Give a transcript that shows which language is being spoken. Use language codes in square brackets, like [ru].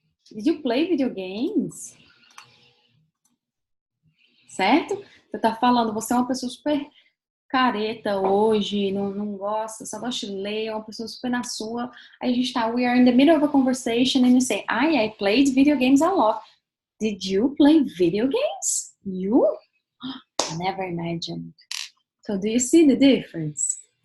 [en] Did you play video games? [pt] Certo? Você tá falando, você é uma pessoa super careta hoje, não gosta, só gosta de ler, é uma pessoa super na sua. Aí a gente tá, [en] we are in the middle of a conversation and you say, I played video games a lot. Did you play video games? You? I never imagined. So do you see the difference?